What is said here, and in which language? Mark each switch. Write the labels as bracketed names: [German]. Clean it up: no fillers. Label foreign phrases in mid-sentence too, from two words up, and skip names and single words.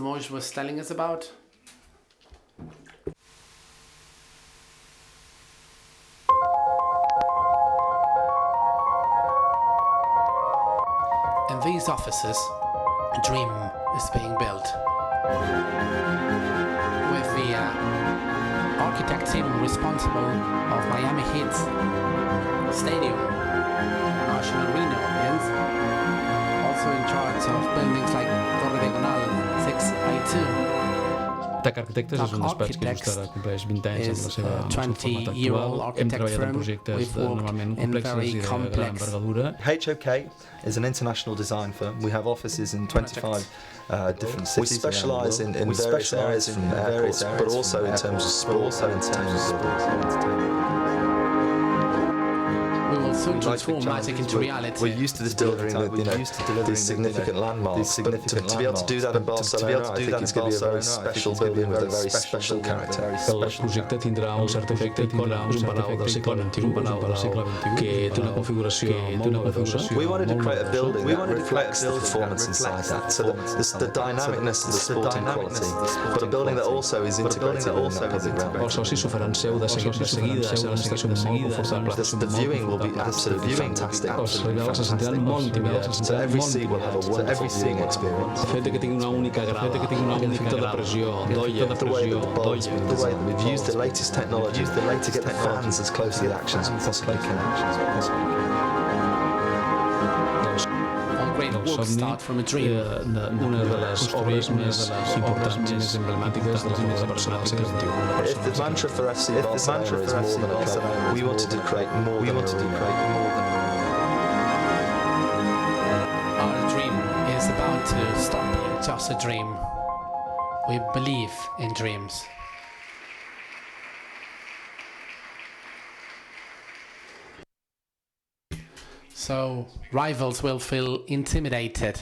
[English] Moix was telling us about. In these offices, a dream is being built. With the architect team responsible of Miami Heat's stadium, National Arena audience, also in charge of buildings like Torre Diagonal 6A2. [Catalan] Arquitectes és un despatx que just ara compleix 20 anys amb la seva format actual. Hem treballat en projectes normalment complexes i de gran envergadura. [English] HOK is an international design firm. We have offices in 25 different cities. We specialise in various areas from airports, but also in terms of sports and entertainment. We will soon transform magic into reality. We're used to delivering these significant landmarks, but to be able to do that in Barcelona, I think it's going to be a very special building with a very special character. [Catalan] El projecte tindrà un cert efecte icònic, un palau del segle XXI, un palau del segle XXI, que té una configuració molt innovadora. [English] We wanted to create a building that reflects the performance inside that, so the dynamicness and the sporting quality, but a building that also is integrated in that public realm. [Catalan] Els socis s'ho faran seu de seguida, serà una estació molt confortable. [English] The viewing will be absolutely fantastic. [Catalan] Els regals se sentiran molt intimidats, [English] So every seat will have a wonderful viewing experience. [Catalan] El fet que tingui una única grada, efecte de pressió, d'olla, [English] The way that we've used the latest technology to get the fans as close to the action as we possibly can. All great works start from a dream. [Catalan] Una de les obres més importants, més emblemàtiques de la vida de Barcelona del segle XXI. [English] If the mantra for FC Barcelona is more than a club, we wanted to create more than a arena. Our dream is about to stop being just a dream. We believe in dreams. So rivals will feel intimidated.